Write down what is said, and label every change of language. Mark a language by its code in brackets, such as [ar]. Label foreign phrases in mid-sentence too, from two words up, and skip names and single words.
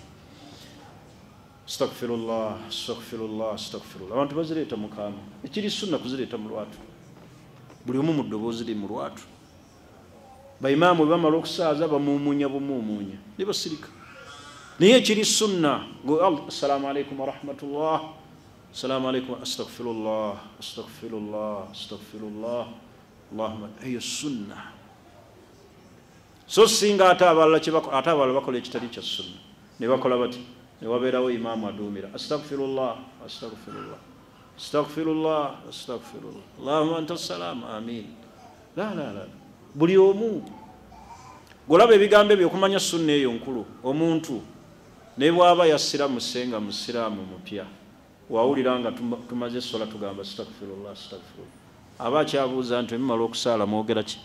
[ar] أستغفر الله، أستغفر الله، أستغفر الله. [lg] Abantu bazireeta mu kaama, ekiri sunna kuzireeta mu lwatu, buli omu mu ddoboozi li mu lwatu. Baimaamu bwe bamala okusaaza bamuumuunya bumuumuunya ne basirika, naye ekiri sunna [ar] السلام عليكم ورحمة الله، السلام عليكم، أستغفر الله، أستغفر الله، أستغفر الله، اللهم, [lg] eyo sunna. So singa ate abalala bakola ekitali kya sunna ne bakola bati, ne wabeerawo imaamu aduumira [ar] أستغفر الله، أستغفر الله، أستغفر الله، أستغفر الله، اللهم أنت السلام، آمين. لا. [lg] Buli omu golaba ebigambo ebyo okumanya sunna eyo nkulu. Omuntu ne bw'aba yassira musenga musiraamu mupya, wawulira nga tumaze essola tugamba [ar] أستغفر الله، أستغفر الله, [lg] aba akyabuuza nti mumala okusaala mwogera ki?